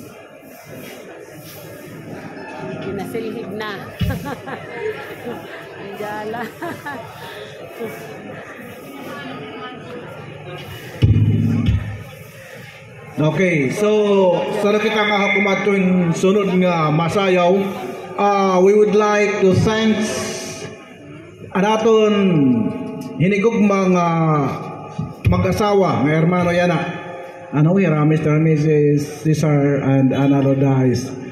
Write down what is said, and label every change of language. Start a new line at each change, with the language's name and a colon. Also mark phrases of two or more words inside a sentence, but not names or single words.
Waray: Nasilhig na. Jala. Okay, so sa kita nga kumatong sunod nga masayaw,
English: we would like to thank
Waray: anaton hinigog mga mag-asawa nga hermano yana. Ano,
English: Mr. and Mrs. Cesar and Ana Rodas.